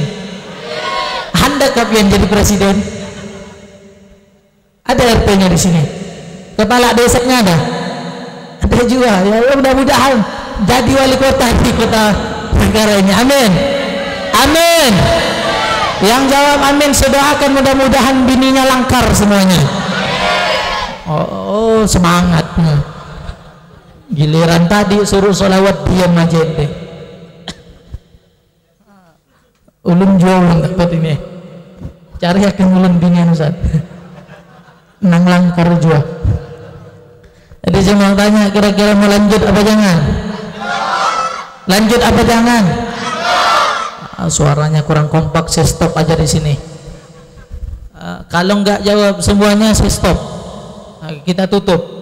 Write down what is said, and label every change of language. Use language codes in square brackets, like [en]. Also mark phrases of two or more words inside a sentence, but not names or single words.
[id] Anda kapan jadi presiden? Ada RT-nya di sini. Kepala desanya ada? Ada juga. Ya mudah-mudahan jadi wali kota di kota negara ini, amin. Amin. Yang jawab amin, saya doakan mudah-mudahan bininya langkar semuanya. Oh, semangat. Giliran tadi suruh sholawat, diam aja deh. [bjn] Ulun jual dapat ini. Cari akan ulun binian Ustaz. Nang langkar jual. [id] Jadi saya mau tanya, kira-kira mau lanjut apa jangan? Lanjut apa jangan? Suaranya kurang kompak, saya stop aja di sini. Kalau nggak jawab semuanya, saya stop. Kita tutup.